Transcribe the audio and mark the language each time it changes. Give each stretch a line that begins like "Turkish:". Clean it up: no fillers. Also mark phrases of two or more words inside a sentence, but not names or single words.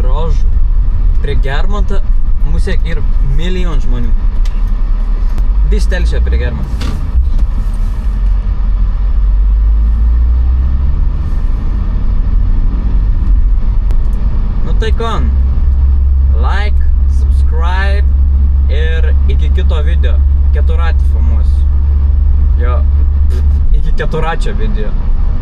Lithuanian: mažu. Prie Germanto mūsų ir milijon žmonių. Vis telšia prie Germanto. Nu tai kon.
English: Like, subscribe
Lithuanian: ir iki kito video. Keturatį filmuosiu. Jo, iki keturačio video.